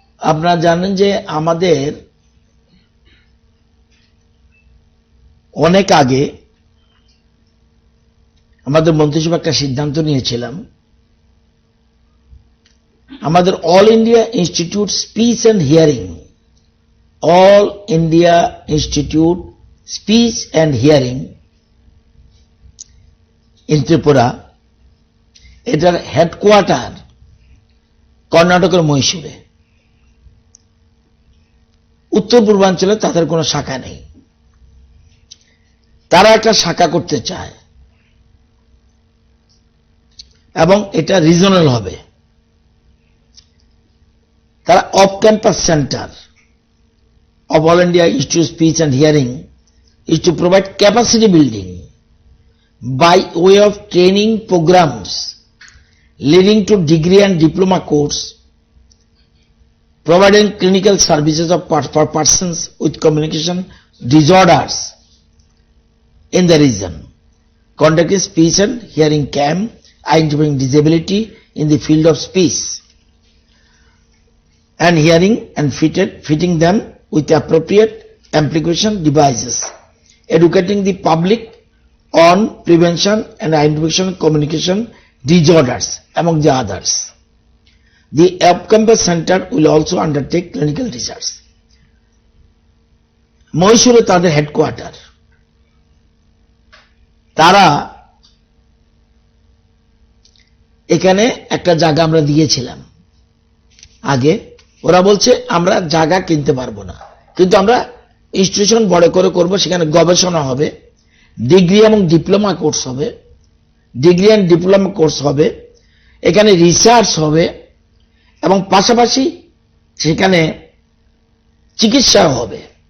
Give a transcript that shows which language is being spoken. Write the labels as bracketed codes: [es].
[bn] আপনারা জানেন যে আমাদের অনেক আগে আমাদের মন্ত্রিসভা একটা সিদ্ধান্ত নিয়েছিলাম, আমাদের all India institute speech and hearing, all India institute speech and hearing in Tripura, এটার হেডকোয়ার্টার কর্ণাটকের মহীশূরে। উত্তর পূর্বাঞ্চলে তাদের কোনো শাখা নেই, তারা একটা শাখা করতে চায় এবং এটা রিজনাল হবে। [en] তারা off campus centre of All India Institute of Speech and Hearing is to provide capacity building by way of training programs leading to degree and diploma course, providing clinical services for persons with communication disorders in the region, conducting speech and hearing camp, identifying disability in the field of speech and hearing and fitting them with appropriate amplification devices, educating the public on prevention and identification communication disorders, among the others. The off-campus center will also undertake clinical research. [bn] মহীশূরে তাদের headquarter, তারা এখানে একটা জায়গা আমরা দিয়েছিলাম আগে। ওরা বলছে আমরা জায়গা কিনতে পারবো না, কিন্তু আমরা ইনস্টিটিউশন বড় করে করব, সেখানে গবেষণা হবে, ডিগ্রি এবং ডিপ্লোমা কোর্স হবে, [en] degree and diploma course [bn] হবে, এখানে রিসার্চ হবে এবং পাশাপাশি সেখানে চিকিৎসা হবে।